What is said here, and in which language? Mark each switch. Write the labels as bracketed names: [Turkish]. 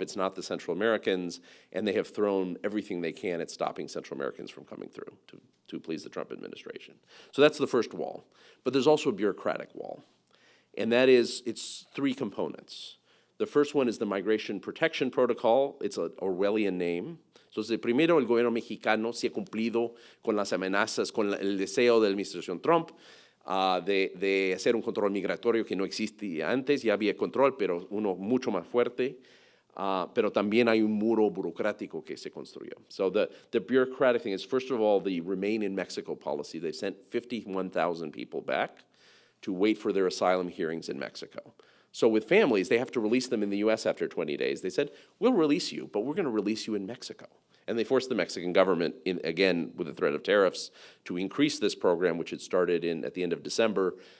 [English] It's not the Central Americans. And they have thrown everything they can at stopping Central Americans from coming through to please the Trump administration. So that's the first wall. But there's also a bureaucratic wall. And that is, it's three components. The first one is the Migration Protection Protocol. It's an Orwellian name. [Spanish] Entonces, primero, el gobierno mexicano sí ha cumplido con las amenazas, con el deseo de la administración Trump de hacer un control migratorio que no existía antes. Ya había control, pero uno mucho más fuerte. Pero también hay un muro burocrático que se construyó. [English] So the bureaucratic thing is, first of all, the Remain in Mexico policy. They sent 51,000 people back to wait for their asylum hearings in Mexico. So with families, they have to release them in the U.S. after 20 days. They said, we'll release you, but we're going to release you in Mexico. And they forced the Mexican government, again, with the threat of tariffs, to increase this program, which had started at the end of December.